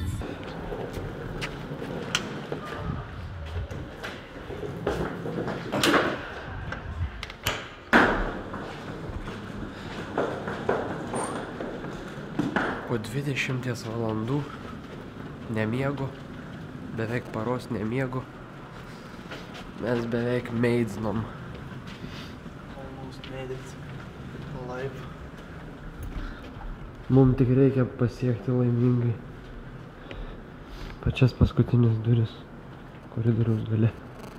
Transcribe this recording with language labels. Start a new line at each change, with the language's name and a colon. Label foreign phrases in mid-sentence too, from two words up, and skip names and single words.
Lithuanian: Po 20 valandų nemiego, beveik paros nemiego, mes beveik meidžinom.
English: Almost made it alive.
Lithuanian: Mums tik reikia pasiekti laimingai pačias paskutinės duris koridoriaus gale.